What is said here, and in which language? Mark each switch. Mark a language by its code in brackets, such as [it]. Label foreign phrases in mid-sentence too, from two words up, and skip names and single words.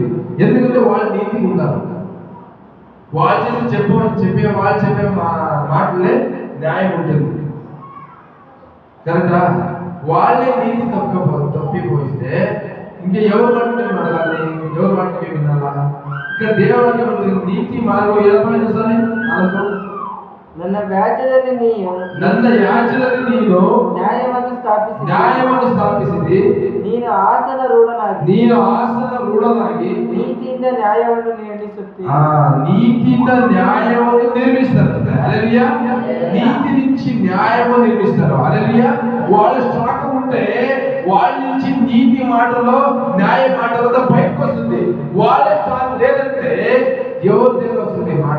[te] ఎందుకంటే వాళ్ళు నీతిగా ఉన్నారు. వాళ్ళు చెప్పే మాటలే న్యాయం ఉంటుంది. కరెక్టా? వాళ్ళే నీతి తప్పిపోయిస్తే ఇంకా ఎవరు మాట మేము అడగాలి? ఎవరు మాట మేము వినాలా? ఇక్కడ దేవుడికి నీతి మార్గం ఏమైనా సరే అనుకో, [kn] ನನ್ನ ವ್ಯಾಜ್ಯದಲ್ಲಿ ನೀನು ನ್ಯಾಯವನ್ನು ಸ್ಥಾಪಿಸಿದಿ. ನೀನು ಆಸನ ರೂಢನಾಗಿ ನೀತಿಯಿಂದ ನ್ಯಾಯವನ್ನು ನಿರ್ಮಿಸುತ್ತಿ. ನೀತಿಯಿಂದ ನ್ಯಾಯವನ್ನು [te] నిర్మిస్తారు. హల్లెలూయా. నీతి నుంచి న్యాయము నిర్మిస్తారు. హల్లెలూయా. వాళ్ళు స్ట్రాంగ్ ఉంటే వాళ్ళ నుంచి నీతి మాటలో న్యాయ మాటలతో బయటకు వస్తుంది. వాళ్ళే స్ట్రాంగ్ లేదంటే ఎవరి దగ్గర వస్తుంది మాట?